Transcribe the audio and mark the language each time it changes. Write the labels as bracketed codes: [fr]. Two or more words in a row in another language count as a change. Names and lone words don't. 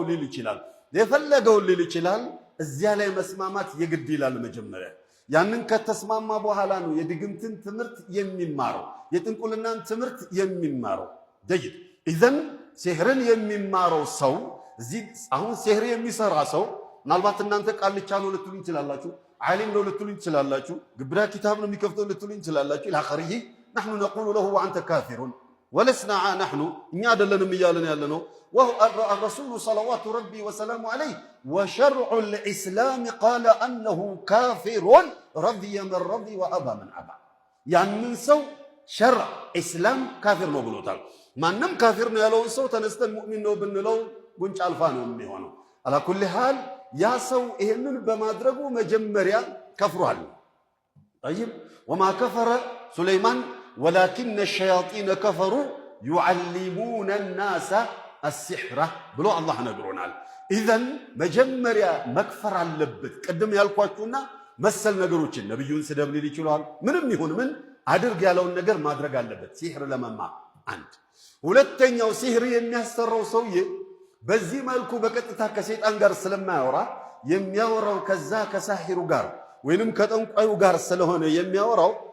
[am] ሊል ይችላል። የፈለገውን ሊል ይችላል። እዚያ ላይ መስማማት የግድ ይላል። መጀመሪያ ያንን ከተስማማ በኋላ ነው የድግምትን ትምህርት የሚማረው፣ የጥንቁልናን ትምህርት የሚማረው። ደይድ ኢዘን ሲህርን የሚማረው ሰው እዚህ አሁን ሲህር የሚሰራ ሰው ምናልባት እናንተ ቃልቻ ነው ልትሉኝ ትችላላችሁ፣ ዓሊም ነው ልትሉኝ ትችላላችሁ፣ ግብዳ ኪታብ ነው የሚከፍተው ልትሉኝ ትችላላችሁ። ኢላኸሪሂ [ar] نحن نقول له وانت كافر ولسنا نحن [am] እኛ አይደለንም እያለን ያለነው [ar] الرسول صلوات ربي وسلامه عليه وشرع الإسلام قال أنه كافر رضي من رضي وأبى من أبى [am] ያንን ሰው [ar] شرع إسلام كافر [am] ነው ብሎታል። ማንም ካፊር ነው ያለውን ሰው ተነስተን ሙእሚን ነው ብንለው ጉንጭ አልፋ ነው የሚሆነው። [ar] على كل حال [am] ያ ሰው ይሄንን በማድረጉ መጀመሪያ ከፍሯል። [ar] طيب وما كفر سليمان ولكن الشياطين كفروا يعلمون الناس السحر [am] ብሎ አላህ ነግሮናል። ኢዘን መጀመሪያ መክፈር አለበት። ቀደም ያልኳችሁና መሰል ነገሮችን ነብዩን ስደብ ሊል ይችላል። ምንም ይሁን ምን አድርግ ያለውን ነገር ማድረግ አለበት ሲህር ለመማር። አንድ ሁለተኛው ሲህር የሚያሰራው ሰውዬ በዚህ መልኩ በቀጥታ ከሰይጣን ጋር ስለማያወራ የሚያወራው ከዛ ከሳሂሩ ጋር ወይንም ከጠንቋዩ ጋር ስለሆነ የሚያወራው